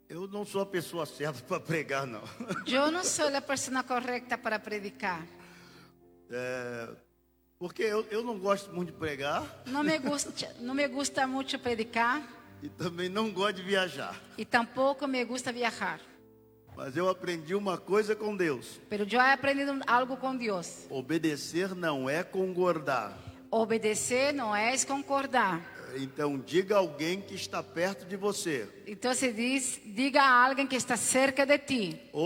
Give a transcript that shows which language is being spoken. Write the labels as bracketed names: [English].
[Portuguese] não sou a pessoa certa para pregar, não. [Spanish] Yo no soy la persona correcta para predicar. [Portuguese] Porque eu não gosto muito de pregar [Spanish] No me gusta mucho predicar [Portuguese] e também não gosto de viajar. [Spanish] y tampoco me gusta viajar. [Portuguese] Mas eu aprendi uma coisa com Deus. [Spanish] Pero yo he aprendido algo con Dios. [Portuguese] Obedecer não é concordar. [Spanish] Obedecer no es concordar. [Portuguese] Então diga a alguém que está perto de você. [Spanish] Entonces diga a alguien que está cerca de ti.